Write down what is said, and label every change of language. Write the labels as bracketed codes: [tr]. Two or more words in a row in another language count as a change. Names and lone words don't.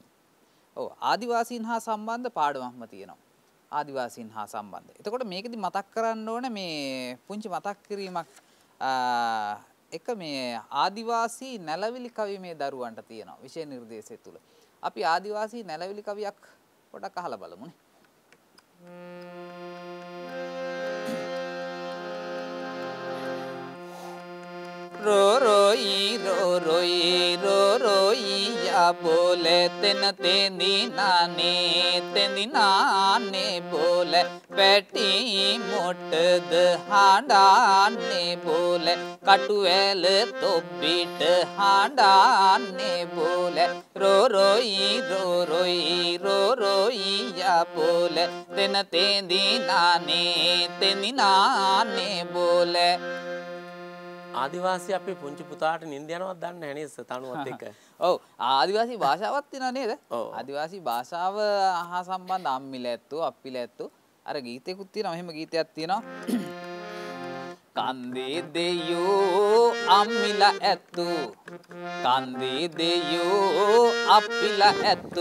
[si] ඔව් ආදිවාසීන් හා සම්බන්ධ පාඩමක්ම තියෙනවා. ආදිවාසීන් හා සම්බන්ධ. එතකොට මේකෙදි මතක් කරන්න ඕනේ මේ පුංචි මතක් කිරීමක් එක මේ ආදිවාසී නැලවිලි කවි මේ දරුවන්ට තියෙනවා විෂය නිර්දේශය තුල. අපි ආදිවාසී නැලවිලි කවියක් පොඩක් අහලා බලමුනේ. [ved] රොරොයි යා බොලේ තෙන් තෙන්දි නානේ බොලේ පැටි මුටද හාඩානේ බොලේ කටුඒල් තො බීට් හාඩානේ බොලේ රොරොයි යා බොලේ තෙන් තෙන්දි නානේ බොලේ. [si] ආදිවාසී අපේ පුංචි පුතාට නින්ද යනවත් දන්නේ නැහැ නේද තනුවත් එක්ක. ඔව් ආදිවාසී භාෂාවක් තියෙනවා නේද? ආදිවාසී භාෂාව හා සම්බන්ධ [ved] අම්මිලැත්තු අප්පිලැත්තු [si] අර ගීතයකුත් තියෙනවා. මෙහෙම ගීතයක් තියෙනවා. [ved] කන්දේ දෙයෝ අම්මිලා ඇත්තු කන්දේ දෙයෝ අප්පිලා ඇත්තු.